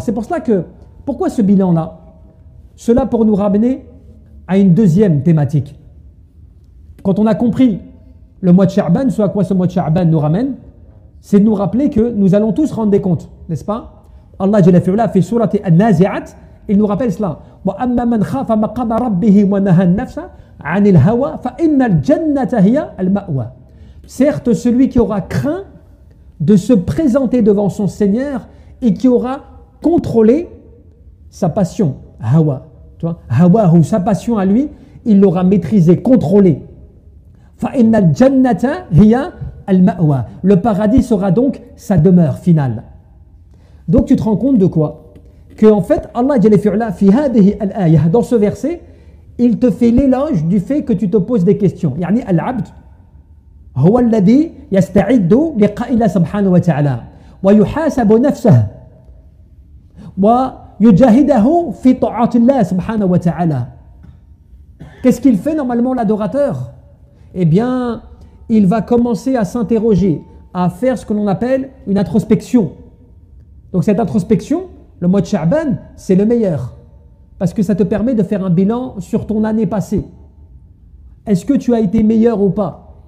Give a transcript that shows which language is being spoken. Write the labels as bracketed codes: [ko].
[fr] C'est pour cela que, pourquoi ce bilan-là? Cela pour nous ramener à une deuxième thématique. Quand on a compris le mois de Sha'ban, ce à quoi ce mois de Sha'ban nous ramène, c'est de nous rappeler que nous allons tous rendre des comptes, n'est-ce pas? Allah Jalla fi'ula fait surat An-Nazi'at, il nous rappelle cela. [ar] وَأَمَّا مَنْ خَافَ مَقَامَ رَبِّهِ وَنَهَى النَّفْسَ عَنِ الْهَوَى فَإِنَّ الْجَنَّةَ هِيَ الْمَأْوَى. [fr] Certes, celui qui aura craint de se présenter devant son Seigneur et qui aura contrôlé sa passion, hawa, tu vois, hawa ou sa passion à lui, il l'aura maîtrisé, contrôlé. [ar] فَإِنَّ الْجَنَّةَ هِيَ الْمَأْوَى. [fr] Le paradis sera donc sa demeure finale. Donc tu te rends compte de quoi? Que en fait, Allah Jalla fi'ala, [ar] fi hadhihi al-ayah, [fr] dans ce verset, il te fait l'éloge du fait que tu te poses des questions. [ar] يعني العبد هو الذي يستعد لقاء الله سبحانه وتعالى ويحاسب نفسه ويجاهده في طاعات الله سبحانه وتعالى. [fr] Qu'est-ce qu'il fait normalement l'adorateur? Eh bien, il va commencer à s'interroger, à faire ce que l'on appelle une introspection. Donc cette introspection, le mois de Sha'ban, c'est le meilleur. Parce que ça te permet de faire un bilan sur ton année passée. Est-ce que tu as été meilleur ou pas?